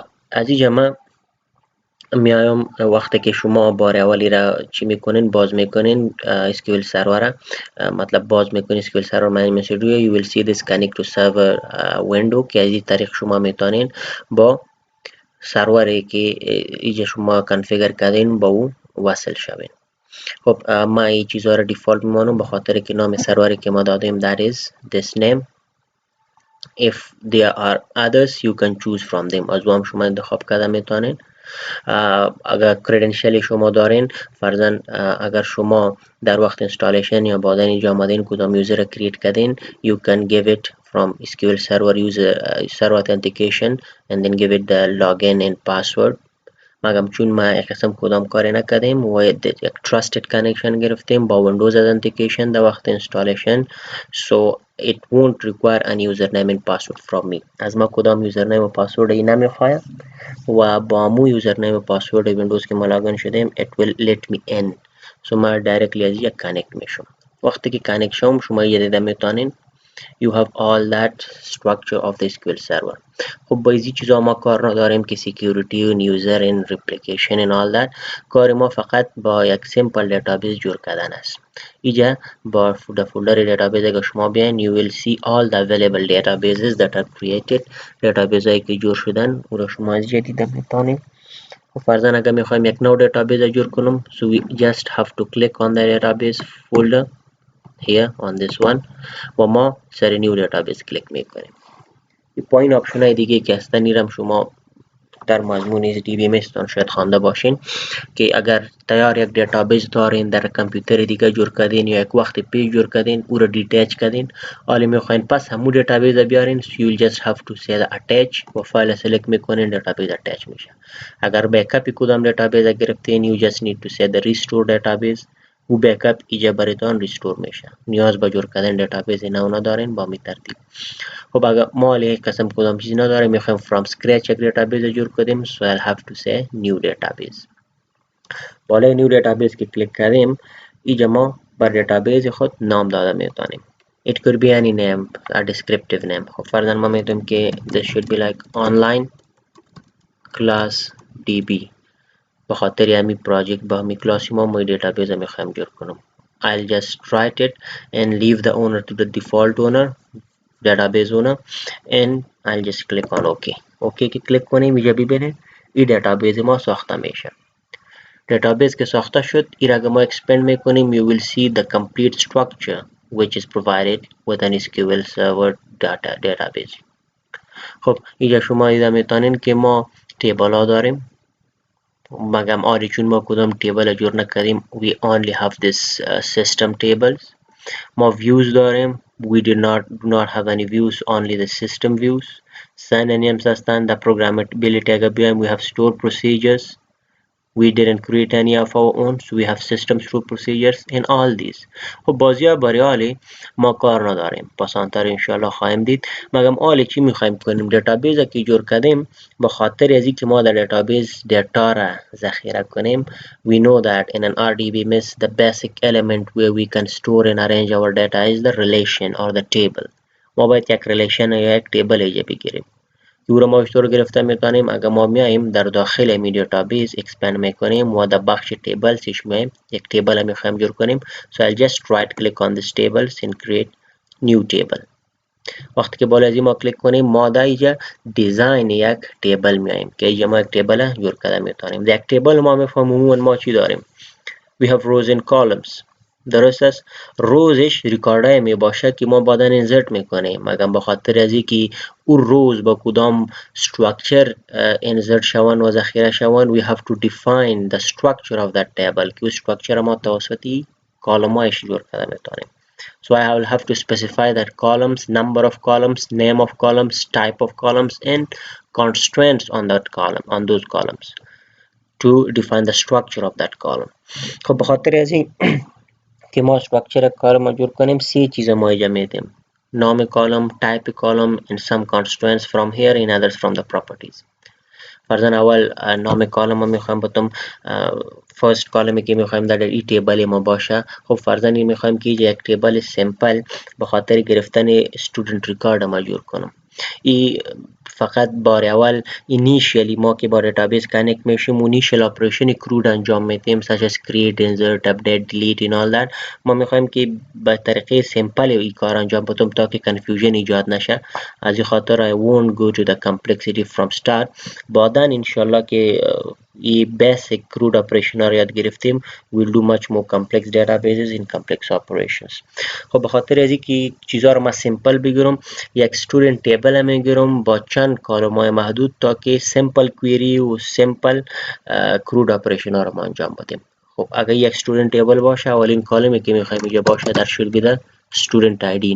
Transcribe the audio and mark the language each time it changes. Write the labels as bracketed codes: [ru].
[fa] از اینجا ما میایم وقتی که شما بار اولی را چی میکنین باز میکنین SQL سرور، مطلب باز میکنین SQL سرور منیجمنت استودیو، [en] you will see this connect to server window [fa] که از این طریق شما میتونین با سروری که اینجا شما کنفیگر کردین با او وصل شوین. خب ما این چیزها را دیفالت میمانم به خاطر که نام سروری که ما دادیم [en] that is this name. If there are others you can choose from them. [fa] از هم شما انتخاب کرده میتونین. اگر کردنشیال شما دارین، فرضاً اگر شما در وقت اینستالیشن یا بعداً اینجا آمدین کدام یوزر را کریت کردین [en] you can give it from SQL server server authentication and then give it the login and password. [fa] مگم چون ما یک قسم کدام کاری نکردیم و یک [en] trusted connection [fa] گرفتیم با ویندوز authentication در وقت اینستالیشن، [en] so it won't require any username and password from me. [fa] از ما کدام یوزرنیم و پاسورد ای نمیخواد و با مو یوزرنیم و پاسورد ویندوز که ما لاگین شدیم [en] it will let me in. [fa] so ما دایرکتلی از یک کانکت میشم. وقتی که کانکت شم شما یه دیده میتونین [en] you have all that structure of the SQL server. [fa] خب با این چیزا ما کار نداریم که security و [en] user and replication and all that. [fa] کار ما فقط با یک simple database جور کردن است. اینجا با فولدر دیتابیس اگر شما بیاین [en] you will see all the available databases that are created. [fa] دیتابیس هایی که جور شدن او را شما از اینجا دیده میتونید. و فرضاً اگر میخوایم یک نو دیتابیس جور کنم [en] so we just have to click on the database folder here on this one [fa] و ما سر نیو دیتابیس کلیک میکنیم. پایین آپشن های دیگه که هستن ایرم شما در مضمون DBMS تان شاید خوانده باشین که اگر تیار یک دیتابیس دارین در کامپیوتر دیگه جور کردین یا یک وقت پیج جور کردین او را دیتاچ کردین حالا میخواین پس همون دیتابیس بیارین [en] so you'll just have to say the attach [fa] و فایل سلکت میکنین دیتابیس اتچ میشه. اگر بیکاپ کدام دیتابیس گرفتین [en] you just need to say the restore database [fa] و بیکاپ اینجا براتون ریستور میشه. نیاز به جور کردن دیتابیس نو ندارین با می ترتیب. خب اگر ما یک قسم کدام چیزی نداریم میخوایم [en] from scratch [fa] یک دیتابیس جور کنیم [en] so I'll have to say new database. [fa] بالای نیو دیتابیس که کلیک کردیم اینجا ما بر دیتابیس خود نام داده میتونیم. [en] It could be any name, a descriptive name. [fa] خب فرضاً ما میتونیم که [en] this should be like online class db [fa] به خاطر همین پراجکت با همین کلاسی ما دیتابیس میخوایم جور کنم. [en] I'll just write it and leave the owner to the default owner, database owner, and I'll just click on OK. [fa] OK که کلیک کنیم اینجا ببینید این دیتابیس ما ساخته میشه. دیتابیس که ساخته شد این اگر ما [en] expand میکنیم you will see the complete structure which is provided with an SQL Server database. [fa] خب اینجا شما دیده میتونین که ما تیبل ها داریم مگم آری چون ما کدام تیبل جور نکردیم [en] we only have this system tables [fa] ما views داریم. [en] We do not have any views, only the system views. [fa] Synonyms هستند. [en] The programmability [fa] اگر بیایم [en] we have stored procedures. We didn't create any of our own, so we have systems through procedures in all these. [fa] خب بازی ها باریالی ما کار نداریم، پسانتر انشالله خواهیم دید. مگم آلی چی میخوایم کنیم؟ دیتابیز که جور کردیم به خاطر از که ما در دیتابیز دیتا را ذخیره کنیم. [en] We know that in an RDBMS the basic element where we can store and arrange our data is the relation or the table. [fa] ما باید یک ریلیشن یا یک تیبل ایجا بگیریم. او ما چطور گرفته میتونیم؟ اگر ما میایم در داخل می دیتابیس اکسپند میکنیم و در بخش تیبلز میایم یک تیبل میخوایم جور کنیم. [en] So I'll just right click on this tables and create new table. [fa] وقتی که بالا از ما کلیک کنیم ما در اینجا دیزاین یک تیبل میایم که اینجا ما یک تیبل جور کرده میتونیم. در یک تیبل ما میفهمیم ما چی داریم. [en] We have rows and columns. [fa] درست است. روزش ریکارده می باشه که ما بعدا انسرت میکنیم. مگر به خاطر از اینکه اون روز با کدام structure انسرت شوند و ذخیره شوند [en] we have to define the structure of that table [fa] که structure ما توسط کالمایش جور کرده میتونیم. [en] So I will have to specify that columns, number of columns, name of columns, type of columns and constraints on that column, on those columns to define the structure of that column. [fa] خب به خاطر از این که ما structure کار ما جور کنیم سی چیز ما اینجا میدیم. نام کالم، [en] type column and some constraints from here and others from the properties. [fa] فرضاً اول نام کالم ما میخوایم بتم فرست کالمی که میخوایم در این تیبل ما باشه. خب فرضاً میخوایم که یک تیبل سیمپل به خاطر گرفتن student record ما جور کنم. ای فقط بار اول initially ما که با دیتابیس کانکت میشیم و initial operation کرود انجام میدیم [en] such as create, insert, update, delete and all that. [fa] ما میخوایم که به طریقه سیمپل این کار انجام بدم تا که confusion ایجاد نشه. از این خاطر [en] I won't go to the complexity from start. [fa] بعدا انشالله که این [en] basic crude operation [fa] را یاد گرفتیم [en] we'll do much more complex databases in complex operations. [fa] خب به خاطر از اینکه چیزا رو ما سیمپل بگیرم یک student table میگیرم با چند کالم‌های محدود تا که simple query و simple crude operation ها رو ما انجام بدیم. خب اگر یک student table باشه اولین کالمی که میخوایم اینجا باشه در [en] should be the student ID.